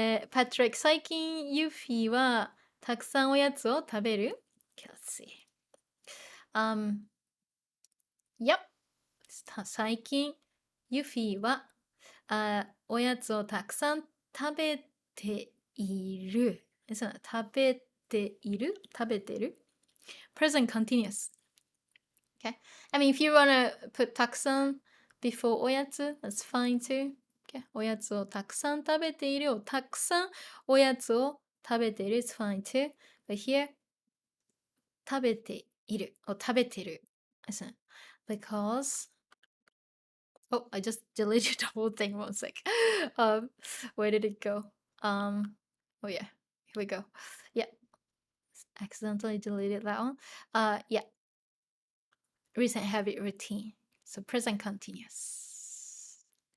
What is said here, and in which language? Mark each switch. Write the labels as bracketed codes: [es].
[ja] Patrick, 最近Yuffieはたくさんおやつを食べる? [en] Okay, let's see. Yep. [ja] 最近Yuffieはおやつをたくさん食べている。食べてる [en] Present continuous. Okay. I mean, if you want to put たくさん before おやつ, that's fine too. Okay. [ja] おやつをたくさん食べているをたくさんおやつを食べている [en] is fine too. But here, 食べている or 食べてる isn't it? Because oh, I just deleted the whole thing. One sec. Where did it go? Oh yeah, here we go. Yeah, accidentally deleted that one. Yeah, recent habit routine. So present continuous.